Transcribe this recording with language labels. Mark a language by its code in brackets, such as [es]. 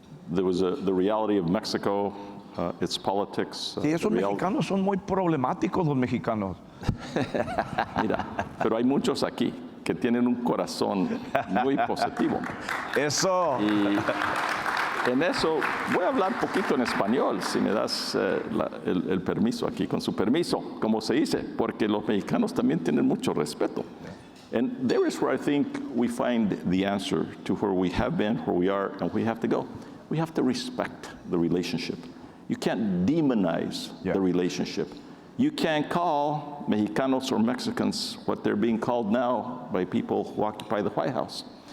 [en] There was the reality of Mexico, its politics. [es] Sí, esos mexicanos son muy problemáticos, los mexicanos. Mira, pero hay muchos aquí que tienen un corazón muy positivo. Eso. Y en eso voy a hablar poquito en español, si me das el permiso aquí, con su permiso, como se dice, porque los mexicanos también tienen mucho respeto. [en] And there is where I think we find the answer to where we have been, where we are, and where we have to go. We have to respect the relationship. You can't demonize the relationship. You can't call Mexicanos or Mexicans what they're being called now by people who occupy the White House.